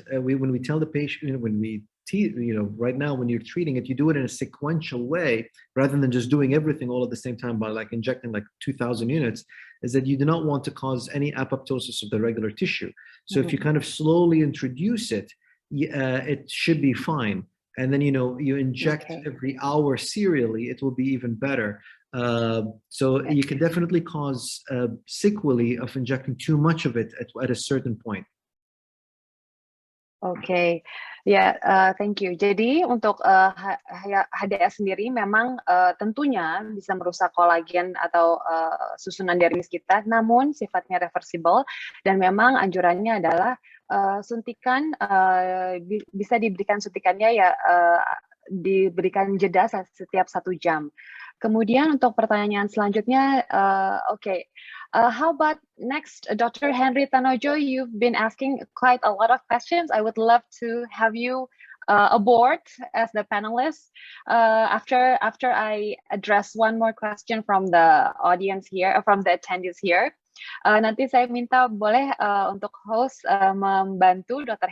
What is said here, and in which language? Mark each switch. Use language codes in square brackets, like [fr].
[en] When we tell the patient, right now when you're treating it, you do it in a sequential way rather than just doing everything all at the same time by injecting 2,000 units, is that you do not want to cause any apoptosis of the regular tissue. So if you kind of slowly introduce it, it should be fine. And then, you inject Okay. every hour serially, it will be even better. So you can definitely cause sequelae of injecting too much of it at a certain point. Oke, ya, thank you. [id] Jadi untuk HDS sendiri memang tentunya bisa merusak kolagen atau susunan dermis kita, namun sifatnya reversible dan memang anjurannya adalah suntikan bisa diberikan suntikannya ya diberikan jeda setiap 1 jam. Kemudian untuk pertanyaan selanjutnya, [en] how about next, [id] Dr. [en] Henry Tanojo? You've been asking quite a lot of questions. I would love to have you aboard as the panelist. After I address one more question from the audience here, from the attendees here. [id] Nanti saya minta boleh untuk host membantu Dr.